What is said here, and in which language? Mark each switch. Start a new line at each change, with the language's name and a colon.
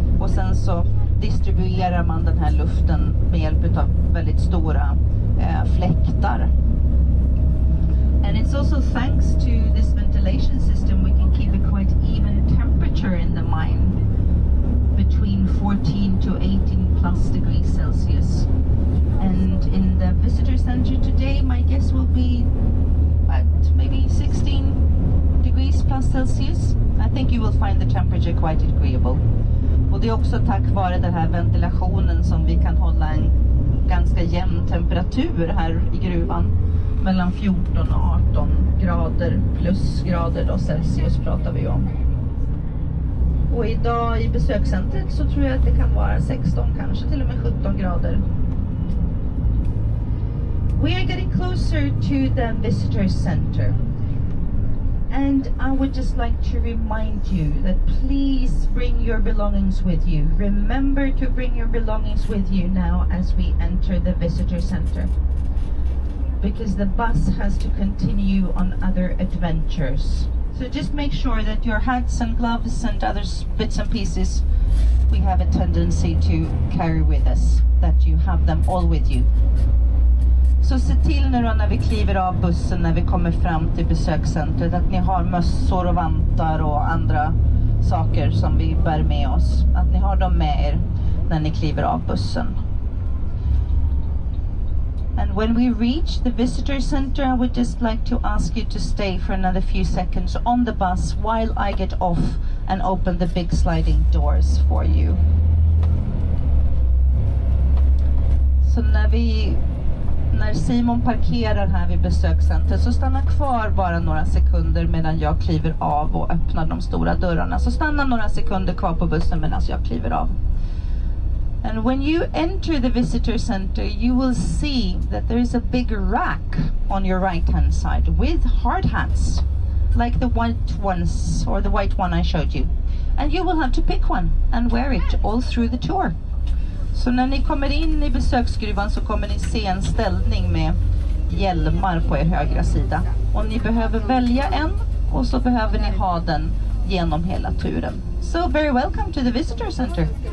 Swedish: Och sen så distribuerar man den här luften med hjälp av väldigt stora fläktar.
English: And it's also thanks to this ventilation system we can keep a quite even temperature in the mine, between 14 to 18 plus degrees Celsius. And in the visitor center today, my guess will be at maybe 16 degrees plus Celsius. I think you will find the temperature quite agreeable.
Swedish: Och det är också tack vare den här ventilationen som vi kan hålla en ganska jämn temperatur här i gruvan. Mellan 14 och 18 grader plusgrader då, Celsius pratar vi om. Och idag i besökscentret så tror jag att det kan vara 16, kanske till och med 17 grader.
English: We are getting closer to the visitor center. And I would just like to remind you that please bring your belongings with you. Remember to bring your belongings with you now as we enter the visitor center. Because the bus has to continue on other adventures. So just make sure that your hats and gloves and other bits and pieces we have a tendency to carry with us, that you have them all with you.
Swedish: Så se till nu då när vi kliver av bussen, när vi kommer fram till besökscentret, att ni har mössor och vantar och andra saker som vi bär med oss. Att ni har dem med er när ni kliver av bussen.
English: And when we reach the visitor center, I would just like to ask you to stay for another few seconds on the bus while I get off and open the big sliding doors for you.
Swedish: Så när Simon parkerar här vid besökscentret så stanna kvar bara några sekunder medan jag kliver av och öppnar de stora dörrarna. Så stanna några sekunder kvar på bussen medan jag kliver av.
English: And when you enter the visitor center, you will see that there is a big rack on your right-hand side with hard hats, like the white ones or the white one I showed you. And you will have to pick one and wear it all through the tour.
Swedish: Så när ni kommer in i besöksgruvan så kommer ni se en ställning med hjälmar på er högra sida. Och ni behöver välja en och så behöver ni ha den genom hela turen.
English: So very welcome to the visitor center.